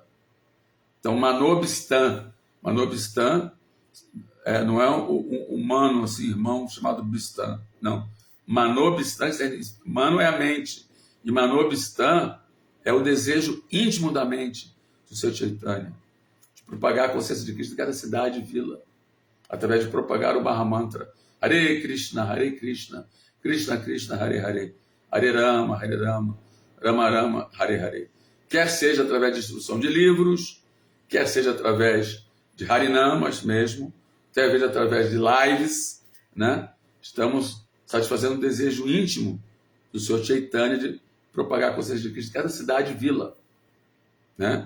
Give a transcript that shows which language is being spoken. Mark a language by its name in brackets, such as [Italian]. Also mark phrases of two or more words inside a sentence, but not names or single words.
[Portuguese] Então, Manobistan não é um humano, assim, irmão chamado Bistan, não. Manobistan, Mano é a mente, e Manobistan é o desejo íntimo da mente do Senhor Chaitanya, de propagar a consciência de Krishna em cada cidade e vila, através de propagar o Mahamantra. [Sanskrit] Hare Krishna, Krishna Krishna, Hare Hare, Hare Rama, Rama Rama, Hare Hare. [Portuguese] Quer seja através de instrução de livros, quer seja através de Harinamas mesmo, quer seja através de lives, né? Estamos satisfazendo o desejo íntimo do Senhor Chaitanya de propagar a consciência de Cristo em cada cidade e vila, né?